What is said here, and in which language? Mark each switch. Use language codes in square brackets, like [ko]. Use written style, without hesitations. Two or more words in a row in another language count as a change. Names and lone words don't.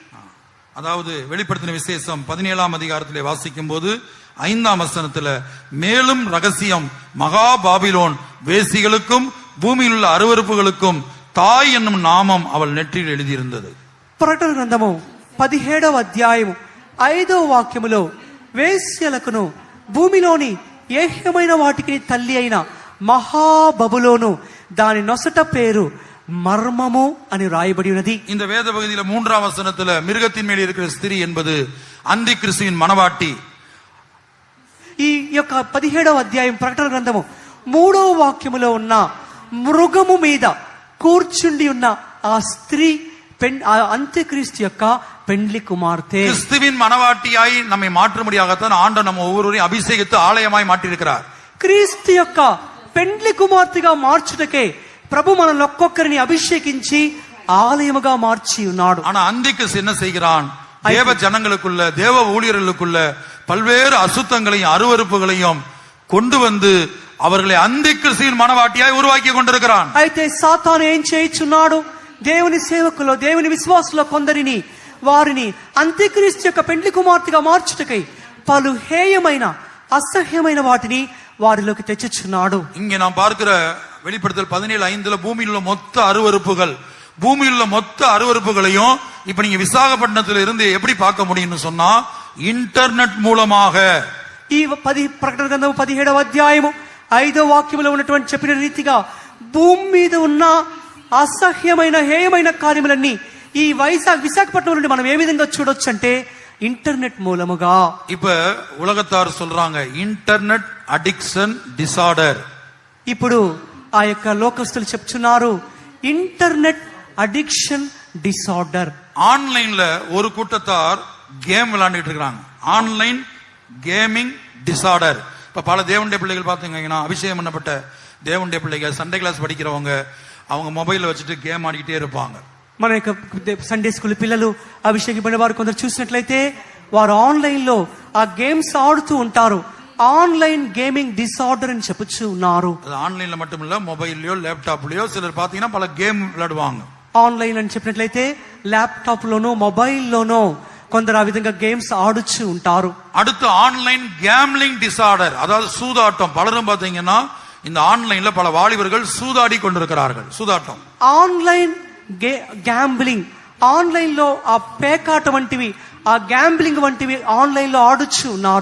[ta] அதாவது வெளிப்படுத்தின விசேஷம் 17ஆம் அதிகாரத்திலே வாசிக்கும் போது 5ஆம் வசனத்துல மேலும் ரகசியம் மகா பாபிலோன் வேசிகளுக்கும் பூமியில் உள்ள அருவருப்புகளுக்கும் தாய் என்னும் நாமம் அவள் நெற்றியில் எழுதியிருந்தது. [te] ప్రకటన గ్రంథము 17వ అధ్యాయము 5వ వాక్యములో వేశ్యలకును భూమిలోని ఏహ్యమైన వాటికి తల్లి అయిన మహాబబులోను దాని నొసట పేరు మర్మము అని రాయబడి ఉన్నది. [ta] இந்த வேத பகுதியில 3ஆம் வசனத்துல மிருகத்தின் மேல் இருக்கிற ஸ்திரீ என்பது அந்தி கிறிஸ்துவின் மனவாட்டி. [te] ఈ యొక్క 17వ అధ్యాయం ప్రకటన గ్రంథము 3వ వాక్యములో ఉన్న మృగము మీద కూర్చుండి ఉన్న ఆ స్త్రీ అంత్యక్రీస్తు యొక్క పెండ్లి కుమార్తె. [ta] கிறிஸ்துவின் மனவாட்டியாய் நம்மை மாற்றும்படியாகத்தான் ஆண்டவர் நம்ம ஒவ்வொருவரையும் அபிஷேகித்து ஆலயமாய் மாற்றியிருக்கிறார். [te] క్రీస్తు యొక్క పెండ్లి కుమార్తెగా మార్చుటకే ప్రభు మనల్ని ఒక్కొక్కరిని అభిషేకించి ఆలయముగా మార్చి ఉన్నాడు. [ta] ஆனா அந்திகிறிஸ்து என்ன செய்கிறான்? தேவ ஜனங்களுக்குள்ள தேவ ஊழியர்களுக்குள்ள பல்வேறு அசுத்தங்களையும் அருவருப்புகளையும் கொண்டு வந்து அவர்களை அந்திகிறிஸ்துவின் மனவாட்டியாய் உருவாக்கி கொண்டிருக்கிறான். [te] అయితే సాతాను ఏం చేయుచున్నాడు? దేవుని సేవకులు దేవుని విశ్వాసుల కొందరిని వారిని అంత్యక్రీస్తు యొక్క పెండ్లి కుమార్తెగా మార్చుటకై పలు హేయమైన అసహ్యమైన వాటిని వారిలోకి తెచ్చుచున్నాడు. [ta] இங்கே நாம் பார்க்கிற வெளிப்படுத்தல் 17:5 பூமியில் உள்ள மொத்த அருவருப்புகள், பூமியில் உள்ள மொத்த அருவருப்புகளையும் இப்ப நீங்க விசாகப்பட்டினத்துல இருந்து எப்படி பார்க்க முடியும்னு சொன்னா ఇంటర్నెట్ మూలமாக. [te] ఈ ప్రకటన గ్రంథం 17వ అధ్యాయము 5వ వాక్యములో ఉన్నటువంటి చెప్పిన రీతిగా భూమి మీద ఉన్న అసహ్యమైన హేయమైన కార్యములన్నీ ఈ విశాఖపట్నం నుండి మనం ఏ విధంగా చూడొచ్చు అంటే ఇంటర్నెట్ మూలముగా. [ta] இப்ப உலகத்தார் சொல்றாங்க [en] internet addiction disorder. [te] ఇప్పుడు ఆ యొక్క లోకస్తులు చెప్తున్నారు [en] internet addiction disorder. [ta] ஆன்லைன்ல ஒரு கூட்டத்தார் கேம் விளையாண்டுட்டு இருக்காங்க. [en] online gaming disorder. [ta] இப்ப பல தேவனுடைய பிள்ளைகள் பாத்தீங்கன்னா, அபிஷேகம் பண்ணப்பட்ட தேவனுடைய பிள்ளைகள், [en] Sunday class [ta] படிக்கிறவங்க, அவங்க மொபைல் வச்சுட்டு கேம் ఆడిக்கிட்டே இருப்பாங்க. [te] మన యొక్క [en] Sunday school [te] పిల్లలు అభిషేకింపబడిన వారు కొందరు చూసినట్లయితే వారు ఆన్లైన్ లో ఆ గేమ్స్ ఆడుతూ ఉంటారు. [en] online gaming disorder [te] అని చెప్పుచు ఉన్నారు. [ta] அது ఆన్లైన్ல மட்டும் இல்ல, மொபைல்லயோ லேப்டாப்லயோ சிலர் பாத்தீங்கன்னா పల గేమ్ விளையாடுவாங்க. [te] ఆన్లైన్ అని చెప్పినట్లయితే ల్యాప్టాప్ లోనో మొబైల్లోనో కొందరు ఆ విధంగా గేమ్స్ ఆడుచు ఉంటారు. [ta] அடுத்து [en] online gambling disorder, [ta] அதாவது சூதாட்டம். பலரும் பாத்தீங்கன்னா இந்த ஆன்லைன்ல பல வாலிபர்கள் சூதாடி கொண்டிருக்கிறார்கள். சூதாட்டம், [en] online gambling, [te] ఆన్లైన్ లో ఆ పేకాట వంటివి, ఆ గ్యాంబ్లింగ్ వంటివి ఆన్లైన్ లో ఆడుచు ఉన్నారు.